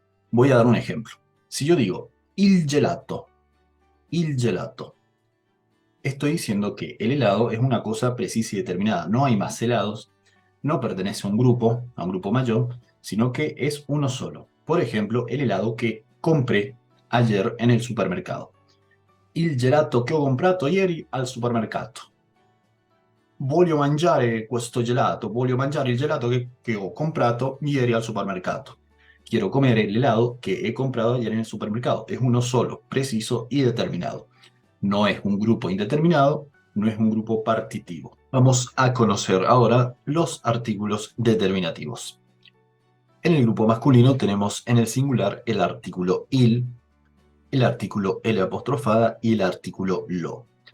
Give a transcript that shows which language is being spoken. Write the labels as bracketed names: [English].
[Spanish] Voy a dar un ejemplo. Si yo digo il gelato, estoy diciendo que el helado es una cosa precisa y determinada. No hay más helados, no pertenece a un grupo mayor, sino que es uno solo. Por ejemplo, el helado que compré ayer en el supermercado. [Italian] Il gelato che ho comprato ieri al supermercato. Voglio mangiare questo gelato, voglio mangiare il gelato che ho comprato ieri al supermercato. [Spanish] Quiero comer el helado que he comprado ayer en el supermercado. Es uno solo, preciso y determinado. No es un grupo indeterminado, no es un grupo partitivo. Vamos a conocer ahora los artículos determinativos. En el grupo masculino tenemos en el singular el artículo il, el artículo L apostrofada y el artículo lo.